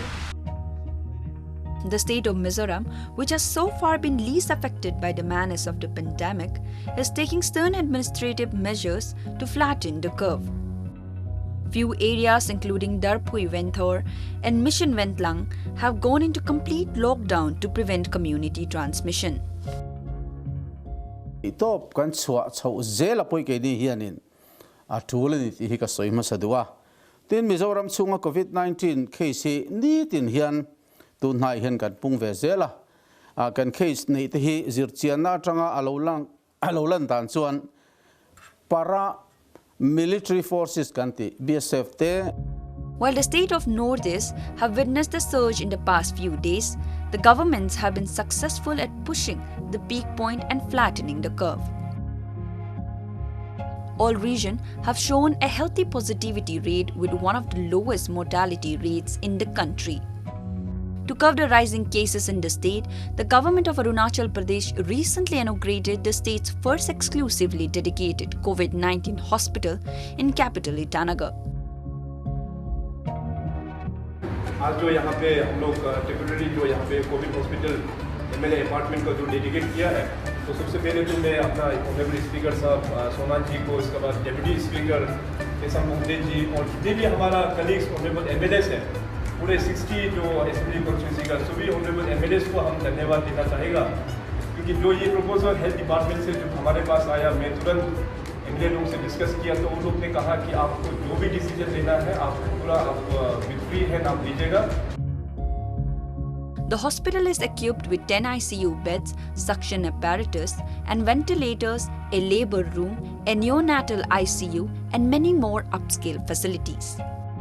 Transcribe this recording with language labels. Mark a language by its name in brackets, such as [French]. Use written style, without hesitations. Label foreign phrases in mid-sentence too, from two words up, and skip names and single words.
[English] The state of Mizoram, which has so far been least affected by the menace of the pandemic, is taking stern administrative measures to flatten the curve. Few areas including Darpui Venthor and Mission Ventlang have gone into complete lockdown to prevent community transmission. [Mizo] Itop kan chua chau zela poi ke ni hianin a thulani ti hi ka soima sadua tin Mizoram chunga COVID-19 case ni tin hian tu nai hian kan pung ve zela a kan case nei te hi zirchian na tanga alolan tan chuan [English] para military forces [Mizo] kanti BSF te. [English] While the state of Northeast have witnessed a surge in the past few days, the governments have been successful at pushing the peak point and flattening the curve. All regions have shown a healthy positivity rate with one of the lowest mortality rates in the country. To curb the rising cases in the state, the government of Arunachal Pradesh recently inaugurated the state's first exclusively dedicated COVID-19 hospital in capital Itanagar. [Hindi] आज जो यहाँ पे हम लोग टेम्परेरी जो यहाँ पे [English] COVID hospital MLA apartment [Hindi] का जो डेडिकेट किया है, तो सबसे पहले तो मैं अपना [English] honourable speaker [Hindi] साहब सोनान जी को, इसके बाद [English] deputy speaker [Hindi] एसएम मोहम्मद जी और जितने भी हमारा [English] colleagues honourable MLAs [Hindi] हैं, पूरे 60 जो [English] assembly constituency [Hindi] का सभी [English] honourable MLAs [Hindi] को हम धन्यवाद देना चाहेगा, क्योंकि जो ये [English] proposal health department [Hindi] से जो हमारे पास आया, मैं तुरंत MLA लोगों से डिस्कस किया, तो उन लोग ने कहा कि आपको जो भी डिसीजन लेना है आप पूरा [English] with free hand [Hindi] आप लीजिएगा. [English] The hospital is equipped with 10 ICU beds, suction apparatus and ventilators, a labor room, a neonatal ICU and many more upscale facilities.